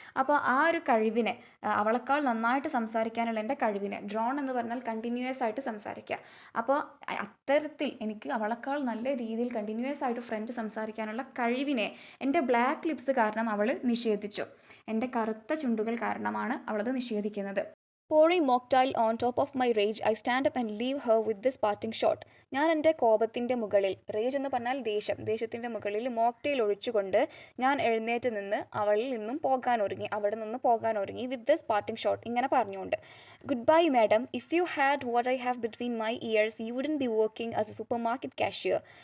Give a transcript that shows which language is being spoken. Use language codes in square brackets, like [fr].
[ml] അപ്പോൾ ആ ഒരു കഴിവിനെ, അവളെക്കാൾ നന്നായിട്ട് സംസാരിക്കാനുള്ള എൻ്റെ കഴിവിനെ, ഡ്രോൺ എന്ന് പറഞ്ഞാൽ കണ്ടിന്യൂസ് ആയിട്ട് സംസാരിക്കുക. അപ്പോൾ അത്തരത്തിൽ എനിക്ക് അവളെക്കാൾ നല്ല രീതിയിൽ കണ്ടിന്യൂസ് ആയിട്ട് ഫ്രഞ്ച് സംസാരിക്കാനുള്ള കഴിവിനെ എൻ്റെ ബ്ലാക്ക് ലിപ്സ് കാരണം അവൾ നിഷേധിച്ചു. എൻ്റെ കറുത്ത ചുണ്ടുകൾ കാരണമാണ് അവളത് നിഷേധിക്കുന്നത്. [en] Pouring mocktail on top of my rage, I stand up and leave her with this parting shot. [ml] ഞാൻ എൻ്റെ കോപത്തിൻ്റെ മുകളിൽ, റേജ് എന്ന് പറഞ്ഞാൽ ദേഷ്യം, ദേഷ്യത്തിൻ്റെ മുകളിൽ മോക്ടെയിൽ ഒഴിച്ചുകൊണ്ട് ഞാൻ എഴുന്നേറ്റ് നിന്ന് അവിടെ നിന്ന് പോകാൻ ഒരുങ്ങി [en] with this parting shot, [ml] ഇങ്ങനെ പറഞ്ഞുകൊണ്ട്, [en] Good bye madam, if you had what I have between my ears you wouldn't be working as a supermarket cashier.